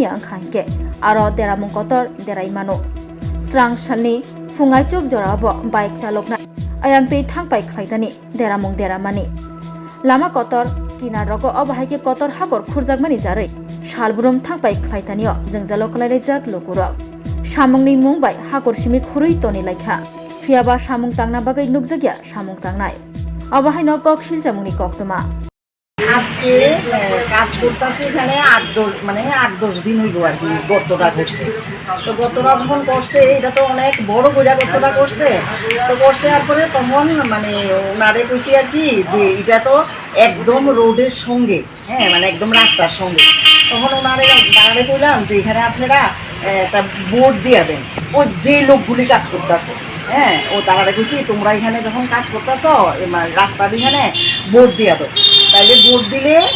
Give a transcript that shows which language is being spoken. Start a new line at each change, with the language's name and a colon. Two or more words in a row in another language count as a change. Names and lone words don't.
Kok Borok: angkhainke aro deramung kotor deraimano strang shalni fungaichok jorabo bike chalokna ayangtei thangpai khlaithani deramung deramani lama kotor kinarogo obahaike kotor hakor khurjakmani jari salbrum thangpai khlaitanio jangjalo kalairajak lokurok samungni mungbai hakor simi khurui toni laikha fiaba samung tangna bagai nukjagya samung tangnai obahaino kok silchamungni koktoma
Bangla: আজকে কাজ করতেছি এখানে 8-10 দিন হইব আর কি গর্তটা করছে তো গর্তটা যখন করছে এটা তো অনেক বড় কইরা গর্তটা করছে তো করছে তারপরে তখন ওনারে কইছি আর কি যে এটা তো একদম রোডের সঙ্গে একদম রাস্তার সঙ্গে তখন ওনারে দাঁড়ারে কইলাম যে এখানে আপনারা একটা বোর্ড দিয়ে দেন ওই যে লোকগুলি কাজ করতেছে ও তারা কইছি তোমরা এখানে যখন কাজ করতেছ রাস্তার এখানে বোর্ড দিয়ে দাও তাইলে বোর্ড দিলে